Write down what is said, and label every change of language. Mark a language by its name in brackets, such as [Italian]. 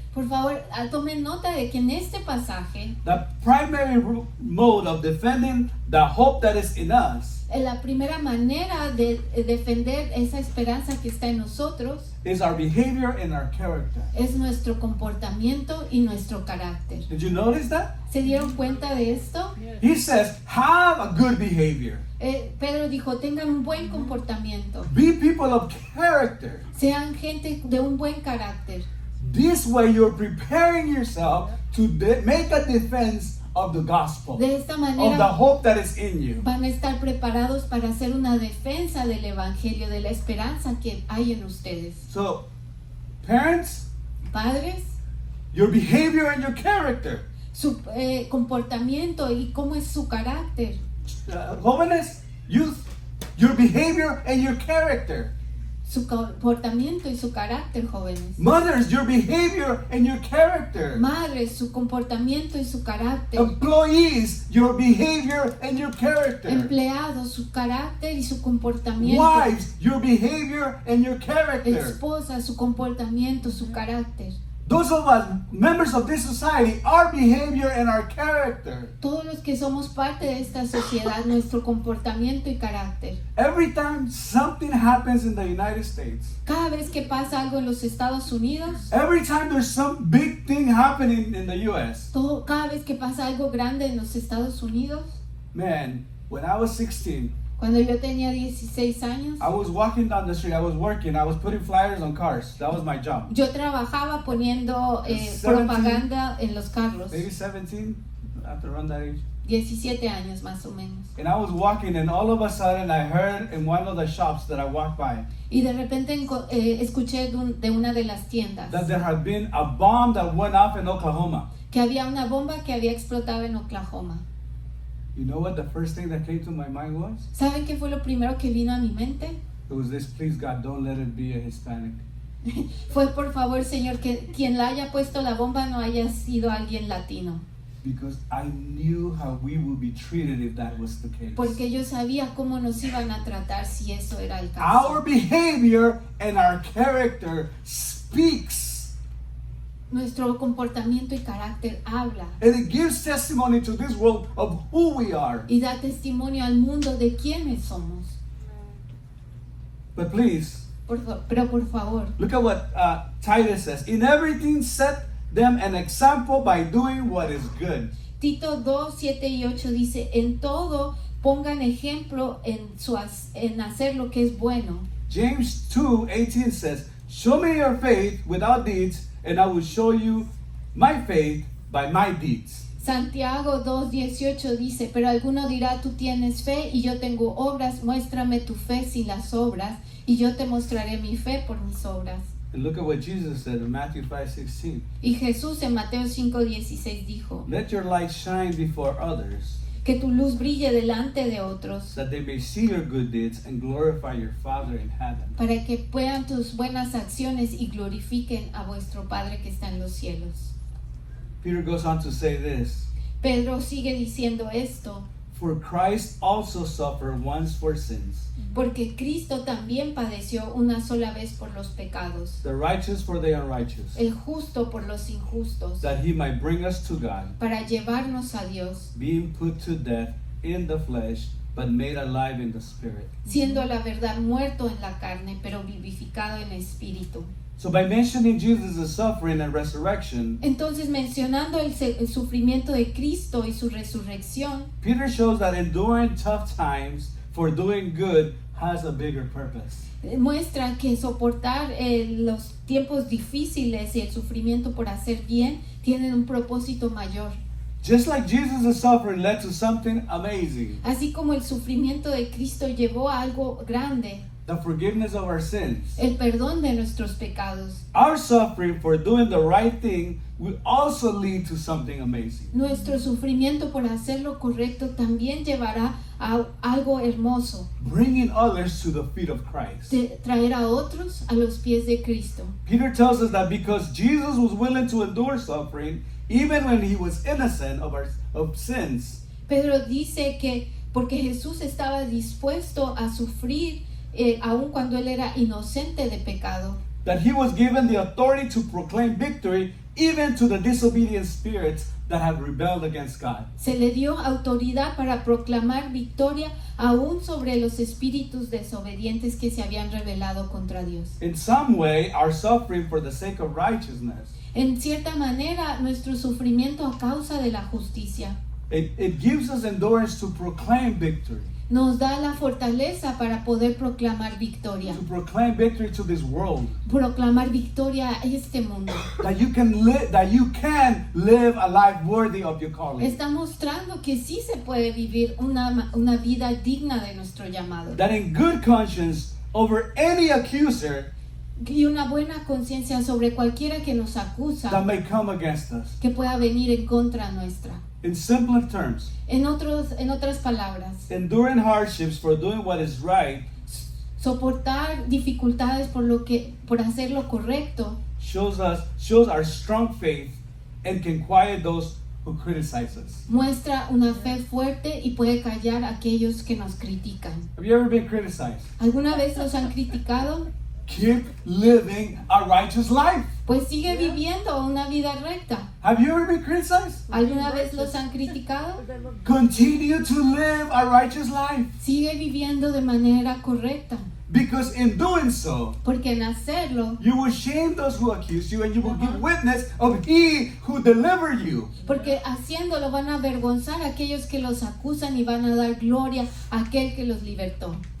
[Spanish] por favor, tomen nota de que en este pasaje, [English] the primary mode of defending the hope that is in us [Spanish] la primera manera de defender esa esperanza que está en nosotros [English] is our behavior and our character. [Spanish] es nuestro comportamiento y nuestro carácter. [English] Did you notice that? [Spanish] ¿Se dieron cuenta de esto? [English] He says, have a good behavior. [Spanish] Pedro dijo, tengan un buen comportamiento, [English] Be people of character. [Spanish] sean gente de un buen carácter. [English] This way you're preparing yourself to make a defense of the gospel, [Spanish] De esta [English] of the [Spanish] manera [English] hope that is in you. [Spanish] van a estar preparados para hacer una defensa del evangelio, de la esperanza que hay en ustedes. [English] So, parents, [Spanish] Padres, [English] your behavior and your character. [Spanish] su comportamiento y cómo es su carácter. [English] Jóvenes, youth, your behavior and your character. [Spanish] Su comportamiento y su carácter, jóvenes. [English] Mothers, your behavior and your character. [Spanish] Madres, su comportamiento y su carácter. [English] Employees, your behavior and your character. [Spanish] Empleados, su carácter y su comportamiento. [English] Wives, your behavior and your character. [Spanish] Esposas, su comportamiento, su carácter. [English] Those of us, members of this society, our behavior and our character. [Spanish] Todos los que somos parte de esta sociedad, nuestro comportamiento y carácter. [English] Every time something happens in the United States, [Spanish] Cada vez que pasa algo en los Estados Unidos, [English] every time there's some big thing happening in the U.S., [Spanish] cada vez que pasa algo grande en los Estados Unidos, [English] man, when I was 16, [Spanish] cuando yo tenía 16 años, [English] I was walking down the street, I was working, I was putting flyers on cars. That was my job. [Spanish] yo trabajaba poniendo [English] 17. [Spanish] propaganda en los carros. [English] Maybe 17, after around that age. [Spanish] 17 años más o menos. [English] And I was walking, and all of a sudden I heard in one of the shops that I walked by [Spanish] Y de repente escuché de una de las tiendas [English] that there had been a bomb that went off in Oklahoma. [Spanish] que había una bomba que había explotado en Oklahoma. [English] You know what the first thing that came to my mind was? [Spanish] ¿Saben qué fue lo primero que vino a mi mente? [English] It was this: please God, don't let it be a Hispanic. [Spanish] Fue, por favor, Señor, que quien la haya puesto la bomba no haya sido alguien latino. [English] Because I knew how we would be treated if that was the case. [Spanish] Porque yo sabía cómo nos iban a tratar si eso era el [English] Our [Spanish] caso. [English] behavior and our character speaks, [Spanish] Nuestro comportamiento y carácter habla [English] and it gives testimony to this world of who we are. [Spanish] y da testimonio al mundo de quiénes somos. [English] But please, [Spanish] Pero por favor, [English] look at what Titus says. In everything, set them an example by doing what is good. [Spanish] Tito 2, 7 y 8 dice, en todo pongan ejemplo en hacer lo que es bueno. [English] James 2:18 says, show me your faith without deeds, and I will show you my faith by my deeds. [Spanish] Santiago 2:18 dice, pero alguno dirá, tú tienes fe y yo tengo obras, muéstrame tu fe sin las obras, y yo te mostraré mi fe por mis obras. [English] And look at what Jesus said in Matthew 5:16. [Spanish] Y Jesús en Mateo 5:16 dijo, [English] Let your light shine before others, [Spanish] que tu luz brille delante de otros, [English] that they may see your good deeds and glorify your Father in heaven. [Spanish] para que vean tus buenas acciones y glorifiquen a vuestro Padre que está en los cielos. [English] Peter goes on to say this, [Spanish] Pedro sigue diciendo esto, [English] for Christ also suffered once for sins, [Spanish] porque Cristo también padeció una sola vez por los pecados, [English] the righteous for the unrighteous, [Spanish] el justo por los injustos, [English] that he might bring us to God, [Spanish] para llevarnos a Dios, [English] being put to death in the flesh, but made alive in the spirit. [Spanish] siendo a la verdad muerto en la carne, pero vivificado en espíritu. [English] So by mentioning Jesus' suffering and resurrection, [Spanish] Entonces, mencionando el sufrimiento de Cristo y su resurrección, [English] Peter shows that enduring tough times for doing good has a bigger purpose. [Spanish] muestra que soportar los tiempos difíciles y el sufrimiento por hacer bien tienen un propósito mayor. [English] Just like Jesus' suffering led to something amazing, [Spanish] Así como el sufrimiento de Cristo llevó a algo grande, [English] the forgiveness of our sins. [Spanish] el perdón de nuestros pecados. [English] Our suffering for doing the right thing will also lead to something amazing. [Spanish] Nuestro sufrimiento por hacer lo correcto también llevará a algo hermoso, [English] Bringing others to the feet of Christ. [Spanish] de traer a otros a los pies de Cristo. [English] Peter tells us that because Jesus was willing to endure suffering, even when he was innocent of sins, [Spanish] Pedro dice que porque Jesús estaba dispuesto a sufrir aun cuando él era inocente de pecado, [English] that he was given the authority to proclaim victory even to the disobedient spirits that have rebelled against God. [Spanish] se le dio autoridad para proclamar victoria aún sobre los espíritus desobedientes que se habían rebelado contra Dios. [English] In some way, our suffering for the sake of righteousness, [Spanish] En cierta manera, nuestro sufrimiento a causa de la justicia [English] it gives us endurance to proclaim victory, [Spanish] nos da la fortaleza para poder proclamar victoria. [English] to proclaim victory to this world, [Spanish] Proclamar victoria a este mundo. [English] that you can live a life worthy of your calling. [Spanish] Está mostrando que sí se puede vivir una vida digna de nuestro llamado. [English] That in good conscience over any accuser, [Spanish] y una buena conciencia sobre cualquiera que nos acusa, [English] that may come against us. [Spanish] que pueda venir en contra nuestra. [English] In simpler terms, [Spanish] En otras palabras, [English] enduring hardships for doing what is right [Spanish] soportar dificultades por hacer lo correcto [English] shows our strong faith and can quiet those who criticize us. [Spanish] muestra una fe fuerte y puede callar a aquellos que nos critican. [English] Have you ever been criticized? [Spanish] ¿Alguna vez los han criticado? [English] Keep living a righteous life. [Spanish] Pues sigue viviendo una vida recta. [English] Have you ever been criticized? [Spanish] ¿Alguna vez los han criticado? [English] Continue to live a righteous life, [Spanish] Sigue viviendo de manera correcta, [English] because in doing so, [Spanish] porque en hacerlo, [English] you will shame those who accuse you, and you will give witness of He who delivered you. [Spanish] porque haciéndolo van a avergonzar a aquellos que los acusan y van a dar gloria a aquel que los libertó.